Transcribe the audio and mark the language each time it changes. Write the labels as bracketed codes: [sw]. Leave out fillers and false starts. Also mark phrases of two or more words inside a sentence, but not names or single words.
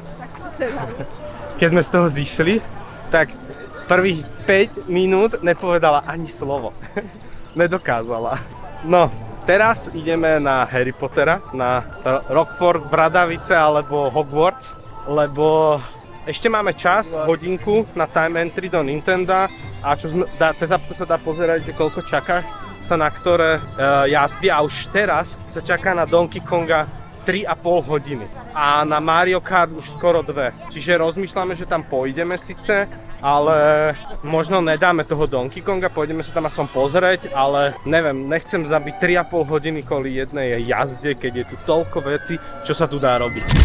[sk] Keď sme z toho zišli, tak prvých 5 minút nepovedala ani slovo. Nedokázala. No, teraz ideme na Harry Pottera, na Rockford, Bradavice alebo Hogwarts, lebo ešte máme čas, hodinku na [en] time entry [sk] do Nintendo a cez appku sa dá pozerať, že koľko čakáš sa na ktoré jazdy a už teraz sa čaká na Donkey Konga 3,5 hodiny a na Mario Kart už skoro 2. Čiže rozmýšľame, že tam pôjdeme síce, ale možno nedáme toho Donkey Konga, pôjdeme sa tam aspoň pozrieť, ale neviem, nechcem zabiť 3,5 hodiny kvôli jednej jazde, keď je tu toľko vecí, čo sa tu dá robiť.